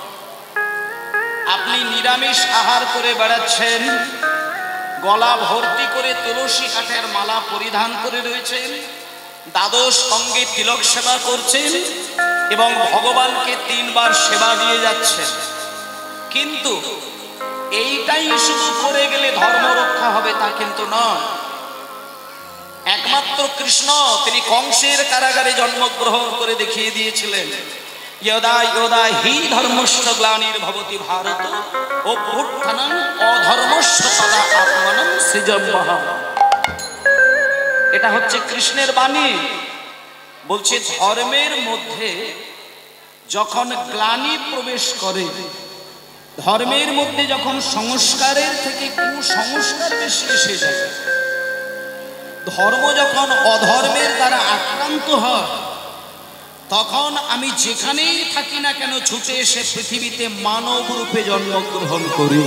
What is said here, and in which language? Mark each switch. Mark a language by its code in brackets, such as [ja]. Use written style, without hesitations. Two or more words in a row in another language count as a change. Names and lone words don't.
[bn] আপনি নিরামিষ আহার করে বেড়াচ্ছেন, গলা ভর্তি করে তুলসী কাঠের মালা পরিধান করে রয়েছেন, দ্বাদশ অঙ্গে তিলক সেবা করছেন এবং ভগবানকে 3 বার সেবা দিয়ে যাচ্ছেন। কিন্তু এইটাই শুধু করে গেলে ধর্ম রক্ষা হবে তা কিন্তু নয়। একমাত্র কৃষ্ণ তিনি কংসের কারাগারে জন্মগ্রহণ করে দেখিয়ে দিয়েছিলেন, [sa] यदा यदा हि धर्मस्य ग्लानिर्भवति भारत अभ्युत्थानं अधर्मस्य तदा आत्मानं सृजाम्यहम्। [bn] এটা হচ্ছে কৃষ্ণের বাণী। বলছে ধর্মের মধ্যে যখন গ্লানি প্রবেশ করে, ধর্মের মধ্যে যখন সংস্কারের থেকে কুসংস্কার বেশি এসে যায়, ধর্ম যখন অধর্মের দ্বারা আক্রান্ত হয়, তখন আমি যেখানেই থাকি না কেন ছুটে এসে পৃথিবীতে মানব রূপে জন্মগ্রহণ করি।